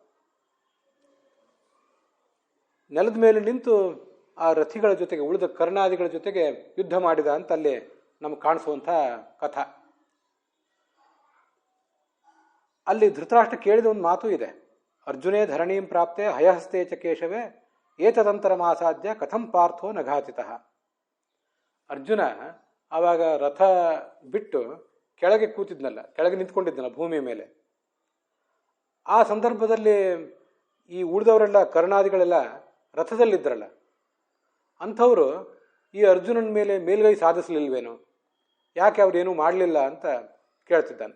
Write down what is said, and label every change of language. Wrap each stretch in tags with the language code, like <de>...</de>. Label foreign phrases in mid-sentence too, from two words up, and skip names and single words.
<kn>ನೆಲದ ಮೇಲೆ ನಿಂತು ಆ ರಥಿಗಳ ಜೊತೆಗೆ, ಉಳಿದ ಕರ್ಣಾದಿಗಳ ಜೊತೆಗೆ ಯುದ್ಧ ಮಾಡಿದ ಅಂತ ಅಲ್ಲಿ ನಮ್ಗೆ ಕಾಣಿಸುವಂಥ ಕಥಾ. ಅಲ್ಲಿ ಧೃತರಾಷ್ಟ್ರ ಕೇಳಿದ ಒಂದು ಮಾತು ಇದೆ.</kn> <sa>ಅರ್ಜುನೇ ಧರಣೀಂ ಪ್ರಾಪ್ತೆ ಹಯಹಸ್ತೆ ಚ ಕೇಶವೇ ಏತದಂತರಮಾಸಾಧ್ಯ ಕಥಂ ಪಾರ್ಥೋ ನಘಾತಿತಃ.</sa> <kn>ಅರ್ಜುನ ಆವಾಗ ರಥ ಬಿಟ್ಟು ಕೆಳಗೆ ಕೂತಿದ್ನಲ್ಲ, ಕೆಳಗೆ ನಿಂತ್ಕೊಂಡಿದ್ನಲ್ಲ ಭೂಮಿ ಮೇಲೆ. ಆ ಸಂದರ್ಭದಲ್ಲಿ ಈ ಉಳಿದವರೆಲ್ಲ ಕರ್ಣಾದಿಗಳೆಲ್ಲ ರಥದಲ್ಲಿದ್ದರಲ್ಲ, ಅಂಥವರು ಈ ಅರ್ಜುನನ ಮೇಲೆ ಮೇಲ್ಗೈ ಸಾಧಿಸಲಿಲ್ವೇನೋ, ಯಾಕೆ ಅವ್ರೇನೂ ಮಾಡಲಿಲ್ಲ ಅಂತ ಕೇಳ್ತಿದ್ದಾನೆ.</kn>